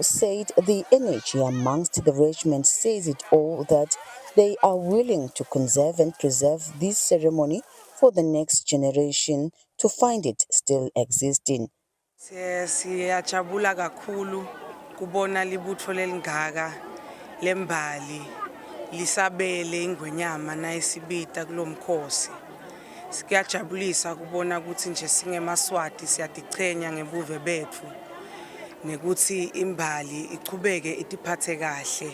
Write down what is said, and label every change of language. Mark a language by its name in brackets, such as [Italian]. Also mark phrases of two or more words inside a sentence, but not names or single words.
[English] said the energy amongst the regiment says it all, that they are willing to conserve and preserve this ceremony for the next generation to find it still existing. [Swati] Siyajabula kakhulu kubona libutho lelingaka lembali lisabele ingwenyama nayisibita kulomkhosi. Siyajabulisa kubona ukuthi nje singemaswati siyadichenya ngebuve bethu nekuthi imbali ichubeke itiphathe kahle.